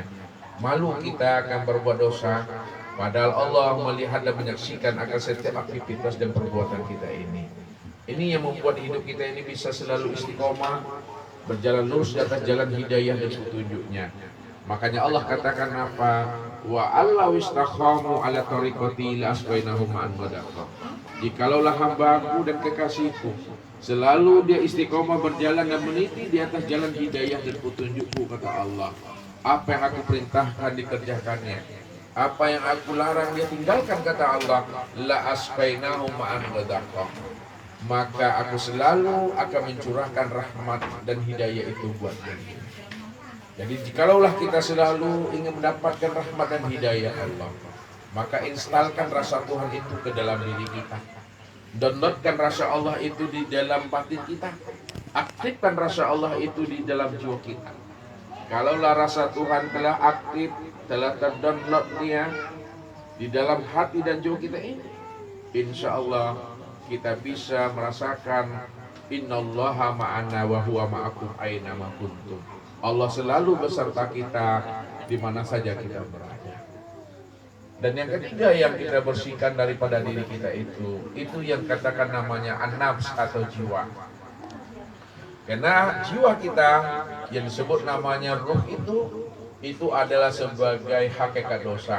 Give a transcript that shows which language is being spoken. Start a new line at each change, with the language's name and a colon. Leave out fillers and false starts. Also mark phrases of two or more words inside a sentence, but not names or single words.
Indonesian: Malu kita akan berbuat dosa, padahal Allah melihat dan menyaksikan akan setiap aktivitas dan perbuatan kita ini. Ini yang membuat hidup kita ini bisa selalu istiqomah, berjalan lurus di atas jalan hidayah dan petunjuknya. Makanya Allah katakan apa?
Arabic: وألو استقاموا على الطريقة لأسقيناهم ماء غدقا.
Indonesian: Jikalaulah hambaku dan kekasihku selalu dia istiqomah berjalan dan meniti di atas jalan hidayah dan petunjukku, kata Allah, apa yang aku perintahkan dikerjakannya, apa yang aku larang dia tinggalkan, kata Allah,
Arabic: لأسقيناهم ماء غدقا,
Indonesian: maka aku selalu akan mencurahkan rahmat dan hidayah itu buat dia. Jadi jikalaulah kita selalu ingin mendapatkan rahmat dan hidayah Allah, maka instalkan rasa Tuhan itu ke dalam diri kita. Downloadkan rasa Allah itu di dalam batin kita. Aktifkan rasa Allah itu di dalam jiwa kita. Kalaulah rasa Tuhan telah aktif, telah terdownload dia di dalam hati dan jiwa kita ini,
Arabic: إن شاء الله
Indonesian: kita bisa merasakan
Arabic: إن الله معنا وهو معكم أين ما كنتم.
Indonesian: Allah selalu beserta kita di mana saja kita berada. Dan yang ketiga yang kita bersihkan daripada diri kita itu yang katakan namanya an-nafs atau jiwa. Karena jiwa kita yang disebut namanya ruh itu adalah sebagai hakikat dosa.